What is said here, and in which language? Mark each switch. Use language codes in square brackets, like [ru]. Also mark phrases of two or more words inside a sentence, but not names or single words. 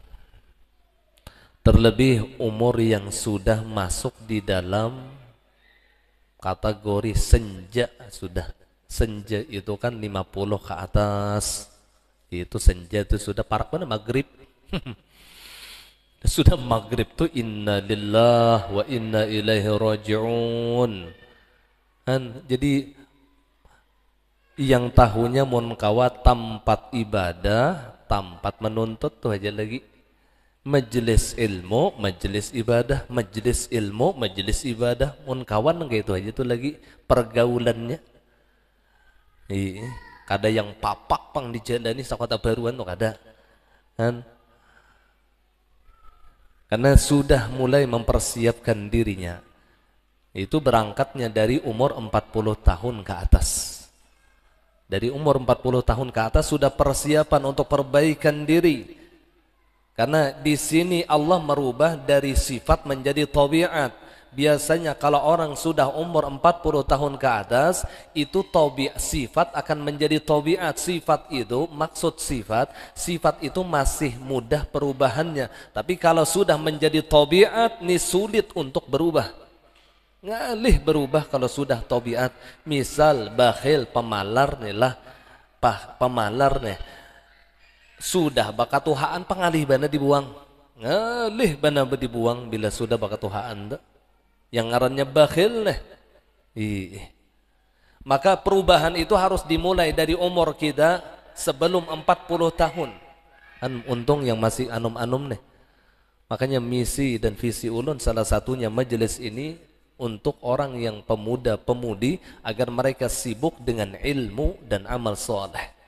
[id] Terlebih umur yang sudah masuk di dalam kategori senja sudah. Senja itu kan 50 ke atas. Itu senja itu sudah parak mana maghrib. Sudah maghrib tuh [ar] إنا لله وإنا إليه راجعون. [bjn] Jadi yang tahunya mun kawa tempat ibadah, tempat menuntut tuh aja lagi. [id] Majelis ilmu, majelis ibadah, majelis ilmu, majelis ibadah. [bjn] Mun kawan gitu aja tuh lagi pergaulannya. Kada yang papak pang dijalani sakota baruan tuh kada. [id] Karena sudah mulai mempersiapkan dirinya. Itu berangkatnya dari umur 40 tahun ke atas. Dari umur 40 tahun ke atas sudah persiapan untuk perbaikan diri. Karena di sini Allah merubah dari sifat menjadi tabiat. Biasanya kalau orang sudah umur 40 tahun ke atas, itu sifat akan menjadi tabiat. Sifat itu, maksud sifat itu masih mudah perubahannya. Tapi kalau sudah menjadi tabiat, ini sulit untuk berubah. [bjn] Ngalih berubah kalau sudah tabiat. Misal bakhil, pemalar nih lah, pemalar nih. Sudah bakatuhaan pengalih bana dibuang. Ngalih bana dibuang bila sudah bakatuhaan. Yang ngarannya bakhil nih. [id] Maka perubahan itu harus dimulai dari umur kita sebelum 40 tahun. Untung yang masih anum-anum nih. Makanya misi dan visi ulun salah satunya majelis ini untuk orang yang pemuda-pemudi agar mereka sibuk dengan ilmu dan amal soleh.